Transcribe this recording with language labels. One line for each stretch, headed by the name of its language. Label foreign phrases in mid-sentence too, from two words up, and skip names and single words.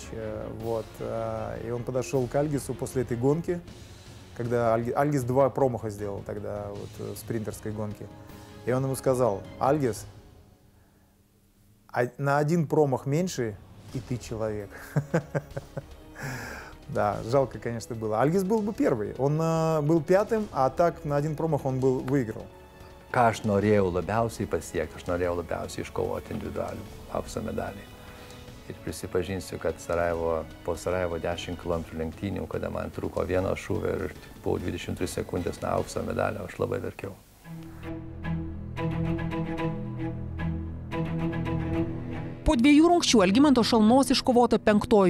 Russian: Вот, и он подошел к Альгису после этой гонки, когда Альгис 2 промаха сделал тогда вот, в спринтерской гонке. И он ему сказал: Альгис, на 1 промах меньше, и ты человек. Да, жалко, конечно, было. Альгис был бы первый. Он был 5-м, а так на 1 промах он выиграл.
Lithuanian: Ką aš norėjau labiausiai pasiekti, aš norėjau labiausiai iškovoti individualių aukso medalį. Ir prisipažinsiu, kad po Sarajevo 10 km lenktynių, kada man trūko vieno šūvio ir po 23 sekundės nuo aukso medalio, aš labai verkiau. Po 2 rungčių Algimanto Šalnos iškovota 5.